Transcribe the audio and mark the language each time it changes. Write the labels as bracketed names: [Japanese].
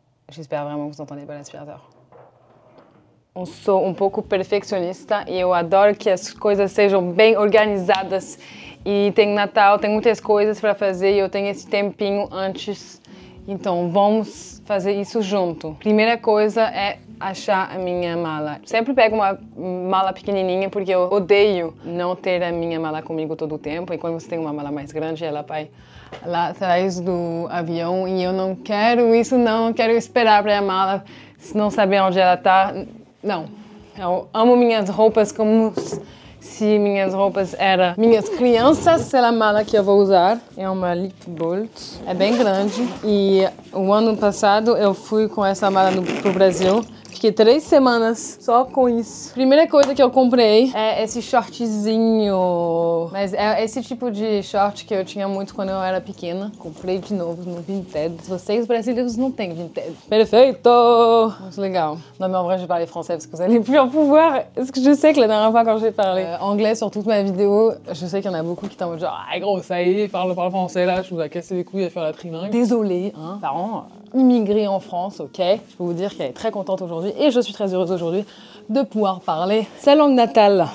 [French] J'espère vraiment que vous entendez pas l'aspirateur. [Portuguese] Eu sou um pouco perfeccionista e eu adoro que as coisas sejam bem organizadas. E tem Natal, tem muitas coisas para fazer e eu tenho esse tempinho antes. Então vamos fazer isso junto. Primeira coisa é achar a minha mala. Sempre pego uma mala pequenininha porque eu odeio não ter a minha mala comigo todo o tempo. E quando você tem uma mala mais grande, ela vai lá atrás do avião e eu não quero isso, não quero esperar para a mala, não saber onde ela tá. Não, eu amo minhas roupas como se minhas roupas eram minhas crianças. Essa é a mala que eu vou usar, é uma Lipbold, é bem grande e o ano passado eu fui com essa mala pro Brasil. Fiquei 3 semanas só com isso. Primeira coisa que eu comprei é esse shortzinho. Mas é esse tipo de short que eu tinha muito quando eu era pequena. Comprei de novo no Vinted. Vocês brasileiros não têm Vinted. Perfeito! Muito legal. [French] Non mais en vrai, je vais parler français parce que vous allez plus en pouvoir. Parce que je sais que la dernière fois quand j'ai parlé anglais sur toute ma vidéo, je sais qu'il y en a beaucoup qui étaient en mode genre ah gros, ça y est, parle français là, je vous ai cassé les couilles à faire la trilingue. Désolée, hein, parents. Immigrée en France, ok. Je peux vous dire qu'elle est très contente aujourd'hui et je suis très heureuse aujourd'hui de pouvoir parler sa langue natale.